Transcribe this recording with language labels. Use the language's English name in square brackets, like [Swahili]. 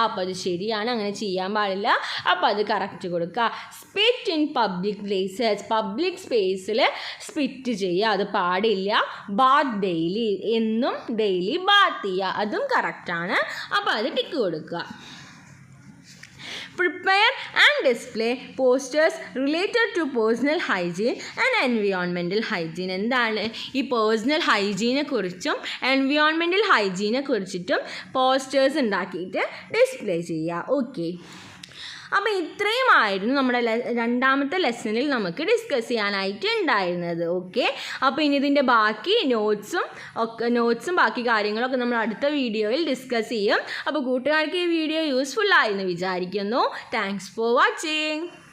[Malayalam] അപ്പോൾ അത് ശരിയാണ്, അങ്ങനെ ചെയ്യാൻ പാടില്ല. അപ്പോൾ അത് കറക്റ്റ് കൊടുക്കുക. [English] spit in public places, [Malayalam] public സ്പേസിൽ സ്പിറ്റ് ചെയ്യുക, അത് പാടില്ല. [English] bath daily, [Malayalam] എന്നും ഡെയിലി ബാത്ത് ചെയ്യുക, അതും കറക്റ്റാണ്. അപ്പോൾ അത് ടിക്ക് കൊടുക്കുക. [English] Prepare and display posters related to personal hygiene and environmental hygiene. [Malayalam] എന്താണ് ഈ പേഴ്സണൽ ഹൈജീനെ കുറിച്ചും എൻവിയോൺമെൻറ്റൽ ഹൈജീനെ കുറിച്ചിട്ടും പോസ്റ്റേഴ്സ് ഉണ്ടാക്കിയിട്ട് ഡിസ്പ്ലേ ചെയ്യുക. ഓക്കെ, അപ്പോൾ ഇത്രയുമായിരുന്നു നമ്മുടെ 2ാമത്തെ ലെസണിൽ നമുക്ക് ഡിസ്കസ് ചെയ്യാനായിട്ട് ഉണ്ടായിരുന്നത്. ഓക്കെ, അപ്പോൾ ഇനി ഇതിൻ്റെ ബാക്കി നോട്ട്സും ബാക്കി കാര്യങ്ങളൊക്കെ നമ്മൾ അടുത്ത വീഡിയോയിൽ ഡിസ്കസ് ചെയ്യും. അപ്പോൾ കൂട്ടുകാർക്ക് ഈ വീഡിയോ യൂസ്ഫുൾ ആയെന്ന് വിചാരിക്കുന്നു. [English] Thanks for watching.